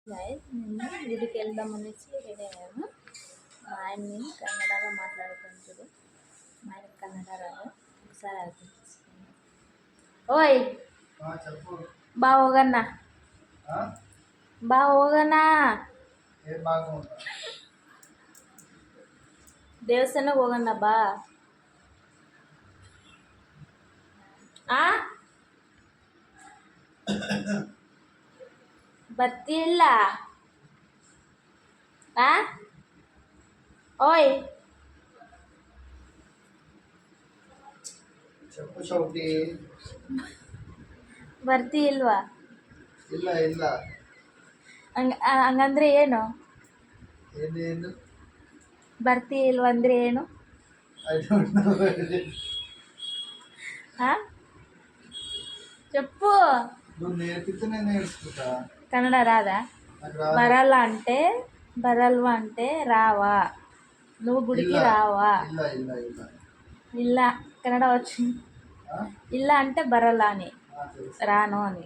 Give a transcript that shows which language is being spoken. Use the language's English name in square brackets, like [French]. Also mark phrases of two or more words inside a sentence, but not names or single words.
[Telugu] గైస్ మేము గుడికి వెళ్దామనేసి రెడీ అయ్యాము. మా ఆయన్ని కన్నడగా మాట్లాడుకుంటాడు. మా ఆయన కన్నడ రాదు. ఒకసారి అర్థం చేసుకున్నాం. [Kannada] ఓయ్ బా ಹೋಗಣ್ಣ ಬಾ ಹೋಗಣ್ಣ ದೇವಸ್ಥಾನಕ್ಕೆ ಹೋಗಣ್ಣ ಬಾ. ಬರ್ತಿಲ್ಲ ಓಯ್ [Telugu] చెప్పు చౌటి [Kannada] ಬರ್ತಿ ಇಲ್ವಾ? ಇಲ್ಲ ಇಲ್ಲ ಹಂಗಂದ್ರೆ ಏನು? ಏನೇನು ಬರ್ತಿ ಇಲ್ವಾ ಅಂದ್ರೆ ಏನು? [English] I don't know. [Telugu] చెప్పు. నువ్వు నేర్పితే నేను నేర్చుకుంటా. కన్నడ రాదా? బరల్ల అంటే బరల్వా అంటే రావా, నువ్వు గుడికి రావా. [Kannada] ಇಲ್ಲ ಇಲ್ಲ ಇಲ್ಲ [Telugu] ಇಲ್ಲ కన్నడ వచ్చింది. ಇಲ್ಲ అంటే బరల్ల అని, రాను అని.